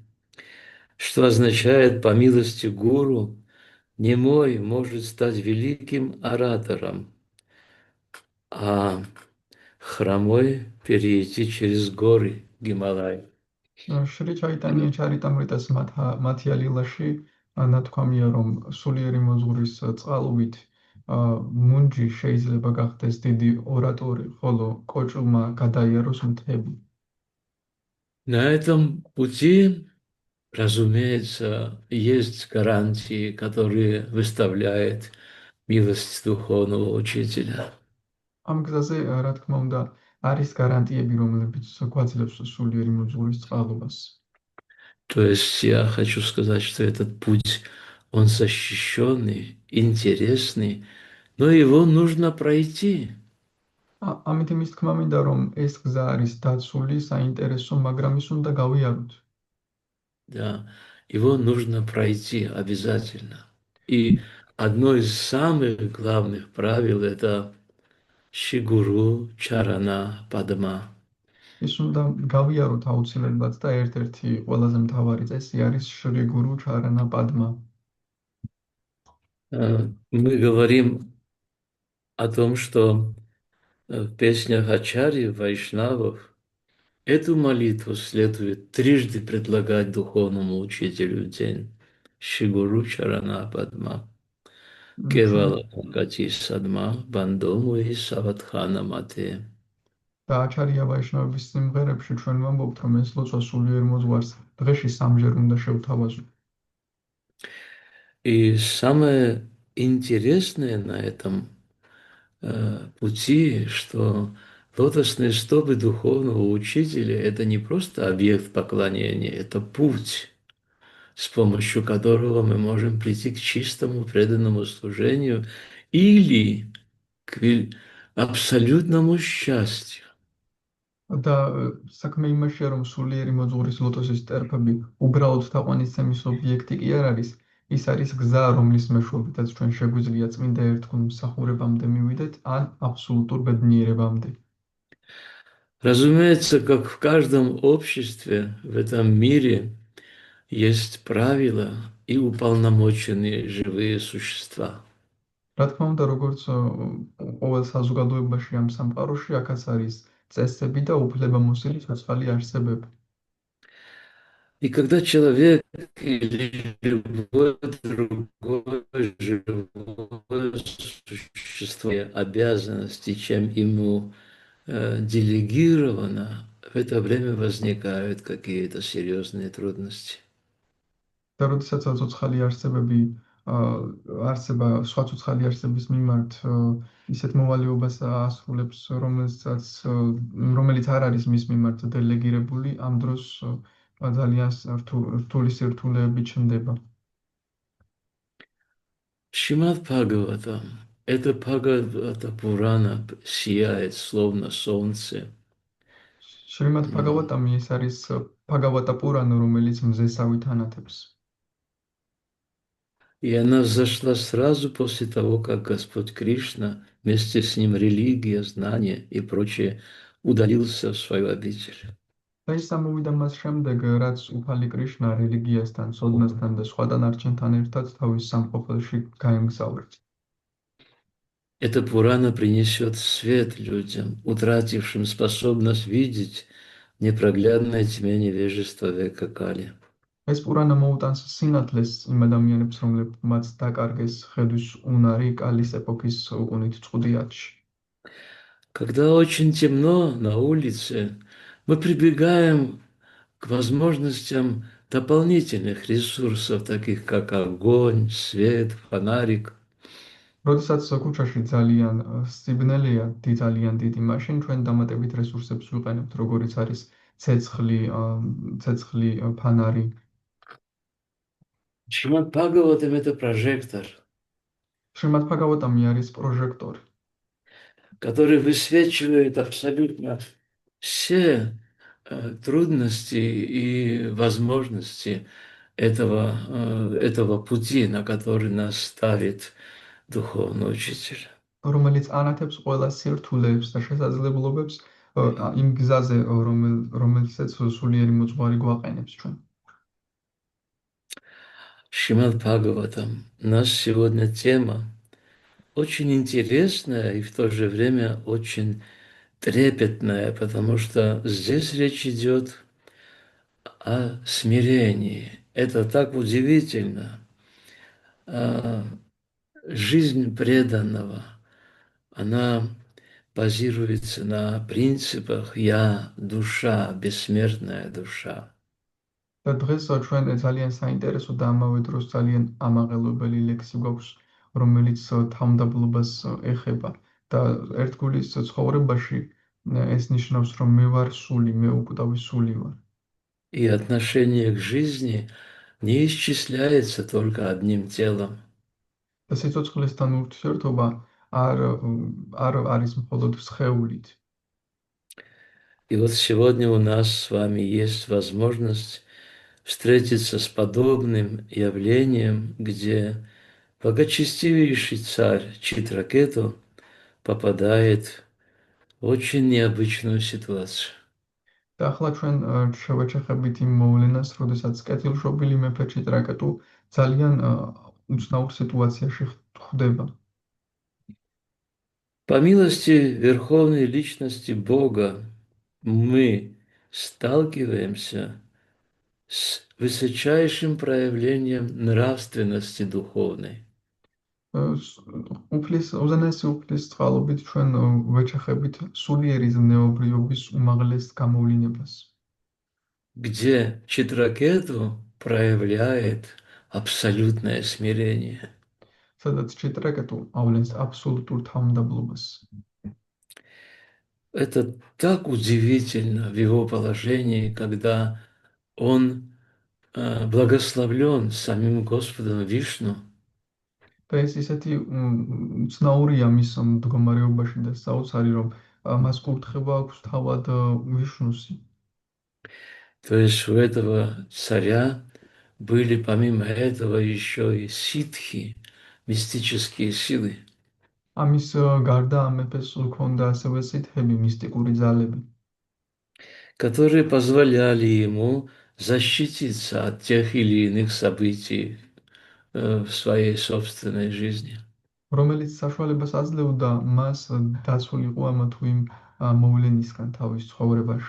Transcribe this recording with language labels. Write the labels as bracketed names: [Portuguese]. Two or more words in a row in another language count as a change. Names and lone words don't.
[Russian] Что означает: по милости гуру немой может стать великим оратором, а хромой перейти через горы Гималая. [Georgian] შრი ჩაიტანია ჩარიტამრიტას მათია ლილაში ნათქვამია, რომ სულიერი მოძღვრის წყალობით მუნჯი შეიძლება გახდეს დიდი ორატორი, ხოლო კოჭლმა გადაიაროს მთები. [Russian] На этом пути, разумеется, есть гарантии, которые выставляет милость духовного учителя. [Georgian] ამ გზაზე, რა თქმა უნდა, არის გარანტიები, რომლებიც გვაძლევს სულიერი მოძღვრის წყალობას. [Russian] То есть я хочу сказать, что этот путь, он защищенный, интересный, но его нужно пройти. [Georgian] ამით იმის თქმა მინდა, რომ ეს გზა არის დაცული, საინტერესო, მაგრამ ის უნდა გავიაროთ. [Russian] Да, его нужно пройти обязательно. И одно из самых главных правил – это Шигуру Чарана Падма. [Georgian] ის უნდა გავიაროთ აუცილებლად და ერთ-ერთი ყველაზე მთავარი წესი არის შრი გურუ ჩარანა падма. [Russian] Мы говорим о том, что в песнях Ачарьи, Вайшнавов, эту молитву следует трижды предлагать духовному учителю в день. [Bangla] শ্রীগুরু চরণ পদ্ম. কেবল গতি সদ্ম, বন্দোমু ই সাবধান মতে. [Georgian] და აჩარია ვაიშნავების სიმღერებში ჩვენ ვამბობთ, რომ ეს ლოცვა სულიერ მოძღვარს დღეში სამჯერ უნდა შევთავაზოთ. [Russian] И самое интересное на этом пути, что лотосные стопы духовного учителя – это не просто объект поклонения, это путь, с помощью которого мы можем прийти к чистому преданному служению или к абсолютному счастью. [Georgian] და საქმე იმაშია, რომ სულიერი მოძღვრის ლოტოსის ტერფები უბრალოდ თაყვანისცემის ობიექტი კი არ არის, ის არის გზა, რომლის მეშვეობითაც ჩვენ შეგვიძლია წმინდა ერთგულ მსახურებამდე მივიდეთ, ან აბსოლუტურ ბედნიერებამდე. [Russian] Разумеется, как в каждом обществе в этом мире есть правила и уполномоченные живые существа. [Georgian] რა თქმა უნდა, როგორც ყოველ საზოგადოებაში ამ სამყაროში, აქაც არის წესები და უფლებამოსილი ცოცხალი არსებები. [Russian] И когда человек или любое другое живое существо обязанности, чем ему делегировано, в это время возникают какие-то серьезные трудности. [Georgian] და როდესაც ცოცხალი არსებები არსება სხვა ცოცხალი არსების მიმართ ისეთ მოვალეობას ასრულებს, რომელიც არ არის მის მიმართ დელეგირებული, ამ დროს ძალიან რთული სირთულეები ჩნდება. [Russian] Шримад Бхагаватам, это Бхагавата Пурана сияет словно солнце. [Georgian] შრიმად ბჰაგავატამი ეს არის ბჰაგავატა პურანა, რომელიც მზესავით ანათებს. [Russian] И она взошла сразу после того, как Господь Кришна, вместе с ним религия, знания и прочее, удалился в свою обитель. [Georgian] და ის ამოვიდა მას შემდეგ, რაც უფალი კრიშნა რელიგიასთან, სოდნასთან და სხვა დანარჩენთან ერთად თავის სამყოფელში გაემგზავრა. [Russian] Эта Пурана принесет свет людям, утратившим способность видеть в непроглядной тьме невежества века Кали. [Georgian] ეს პურანა მოუტანს სინათლეს იმ ადამიანებს, რომლებმაც დაკარგეს ხედვის უნარი კალის ეპოქის უკუნით წყუდიათში. [Russian] Когда очень темно на улице, мы прибегаем к возможностям дополнительных ресурсов, таких как огонь, свет, фонарик. [Georgian] როდესაც ქუჩაში ძალიან სიბნელეა, ძალიან დიდი, მაშინ ჩვენ დამატებით რესურსებს ვიყენებთ, როგორიც არის ცეცხლი, ფანარი. [Russian] Шримад Бхагаватам – это прожектор, [Georgian] შრიმად ბჰაგავატამი არის პროჟექტორი, [Russian] который высвечивает абсолютно все трудности и возможности этого пути, на который нас ставит духовный учитель. [Georgian] რომელიც ანათებს ყველა სირთულეებს და შესაძლებლობებს იმ გზაზე, რომელსაც სულიერი მოძღვარი გვაყენებს ჩვენ. [Russian] Шримад Бхагаватам. Наша сегодня тема очень интересная и в то же время очень трепетная, потому что здесь речь идет о смирении. Это так удивительно. Жизнь преданного, она базируется на принципах «я» – душа, бессмертная душа. [Georgian] და დღეს ჩვენ ძალიან საინტერესო და ამავე დროს ძალიან ამაღელვებელი ლექსი გვაქვს, რომელიც თავმდაბლობას ეხება და ერთგულის ცხოვრებაში ეს ნიშნავს, რომ მე ვარ სული, მე უკვდავი სული ვარ. [Russian] И отношение к жизни не исчисляется только одним телом. [Georgian] და სიცოცხლესთან ურთიერთობა არ არის მხოლოდ სხეულით. [Russian] И вот сегодня у нас с вами есть возможность встретиться с подобным явлением, где благочестивейший царь Читракету попадает в очень необычную ситуацию. [Georgian] და ახლა ჩვენ შევეჩეხებით იმ მოვლენას, როდესაც კეთილშობილი მეფე ჭიტრაკეტუ ძალიან უცნაურ ситуацияში ხვდება. [Russian] По милости Верховной Личности Бога мы сталкиваемся с высочайшим проявлением нравственности духовной. [Georgian] უზენაესი უფლის წყალობით ჩვენ ვეჩეხებით სულიერი ზნეობრიობის უმაღლეს გამოვლინებას, [Russian] Где Читракету проявляет абсолютное смирение. [Georgian] სადაც Читракету ავლენს აბსოლუტურ თავმდაბლობას. [Russian] Это так удивительно в его положении, когда он благословлен самим Господом Вишну, [Georgian] და ეს ისეთი ცნაურია მის მდგომარეობაში და საოცარი, რომ მას კურთხება აქვს თავად ვიშნუსი. [Russian] то есть у этого царя были помимо этого еще и ситхи, мистические силы, [Georgian] ამის გარდა ამ მეფეს ჰქონდა ასევე სითხები, მისტიკური ძალები, [Russian] которые позволяли ему защититься от тех или иных событий в своей собственной жизни. [Georgian] რომელიც საშუალებას აძლევდა მას დაცულიყო ამა თუ იმ მოვლენისგან თავის ცხოვრებაში.